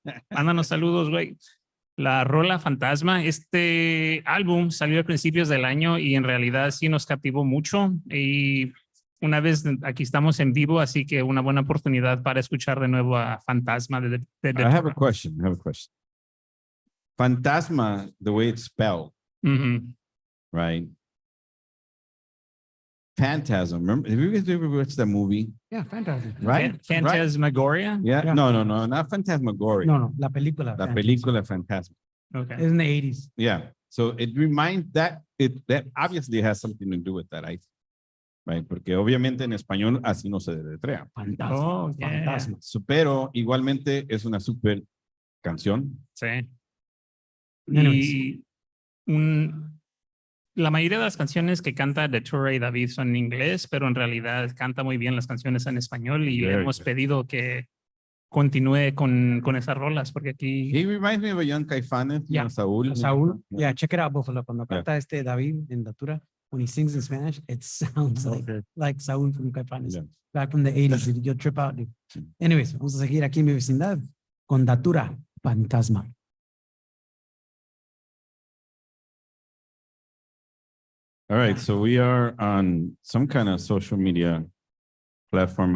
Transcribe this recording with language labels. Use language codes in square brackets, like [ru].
[es] Mándanos saludos, güey. La rola Fantasma, este álbum salió a principios del año y en realidad sí nos captivó mucho. Y una vez aquí estamos en vivo, así que una buena oportunidad para escuchar de nuevo a Fantasma de [en] I have a question. Fantasma, the way it's spelled, right? Phantasm. Remember, have you guys ever watched that movie? Yeah, fantastic. Right? Phantasmagoria. Yeah. Yeah. No, not Phantasmagoria. [es] No, la película. La película Fantasma. [en] Okay. Es in the 80s. Yeah. So it reminds that obviously has something to do with that, right? [es] Porque obviamente en español así no se deletrea. Fantasma. [en] Oh, yeah. [es] Fantasma. Pero igualmente es una super canción. Sí. [en] Anyways. [es] Y la mayoría de las canciones que canta de Tura y David son en inglés, pero en realidad canta muy bien las canciones en español y le [en] Very [es] hemos [en] good. [es] pedido que continúe con esas rolas, porque aquí [en] He reminds me of a young Caifanes, Yeah. [es] Saúl. [en] Saúl. Yeah, check it out, Buffalo. Cuando Yeah. [es] canta David en Datura, [en] when he sings in Spanish, it sounds like Saúl from Caifanes. Yeah. Back from the 80s. You'll trip out, dude. [es] Anyways, vamos a seguir aquí en mi vecindad con Datura, Fantasma. [en] All right, so we are on some kind of social media platform.